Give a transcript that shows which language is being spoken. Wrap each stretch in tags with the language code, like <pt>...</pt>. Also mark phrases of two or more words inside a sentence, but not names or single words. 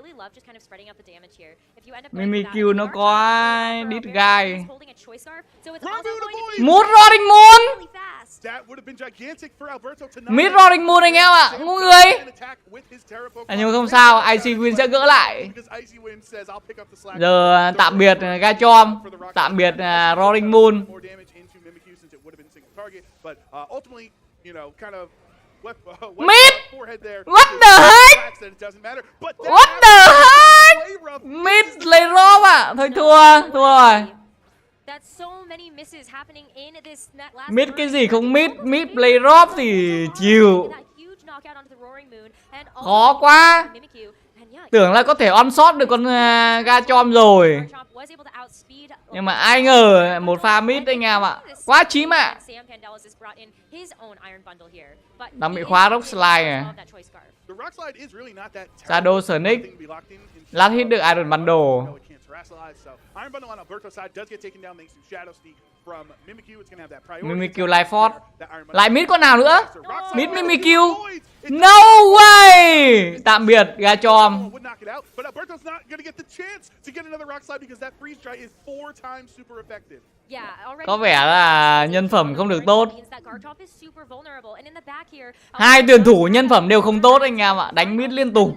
<vi>Mimikyu nó có đít gai. Mút Roaring Moon. Mid Roaring Moon anh em ạ, ngu người. Nhưng không sao, Icy Win sẽ gỡ lại. Giờ tạm biệt Gachom, tạm biệt Roaring Moon. Mid!</vi> <en>What the heck? What the heck?</en> <vi>Mid lấy rốp ạ. Thôi thua rồi. Mid cái gì không mid? Mid play drop thì chịu. Khó quá. Tưởng là có thể</vi> <en>on shot</en> <vi>được con Gachom rồi. Nhưng mà ai ngờ một pha mid anh em ạ. Quá chí mạng. Đang bị khóa rock slide này. Shadow Sonic. Lát hit được Iron Bundle. Mimikyu Life Force. Lại mid con nào nữa? Mid Mimikyu.</vi> <en>No way.</en> <vi>Tạm biệt Gachom. Có vẻ là nhân phẩm không được tốt. Hai tuyển thủ nhân phẩm đều không tốt anh em ạ. Đánh mid liên tục.</vi>